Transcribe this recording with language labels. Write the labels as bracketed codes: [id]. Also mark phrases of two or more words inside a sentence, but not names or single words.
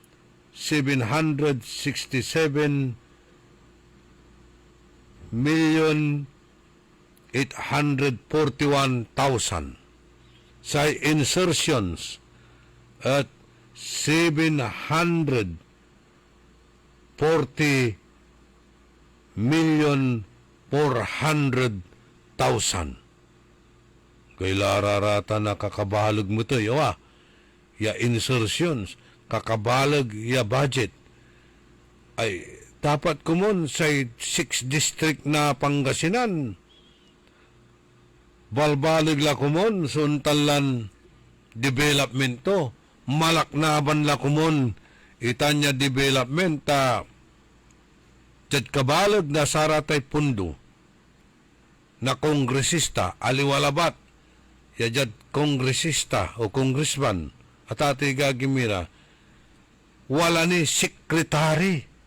[pag] 767 million 841,000 sa insertions at 740 million 400,000. Kay lararata na kakabalag mo to, ya insertions, kakabalag ya budget. Ay, dapat kumon sa 6 district na Pangasinan. Balbalig la kumon, suntalan development to. Malaknaban la kumon, itanya development ta jad kabalag na saratay pundo na kongresista, aliwalabat, ya jad kongresista o congressman, at ati gagimira, wala ni sekretary.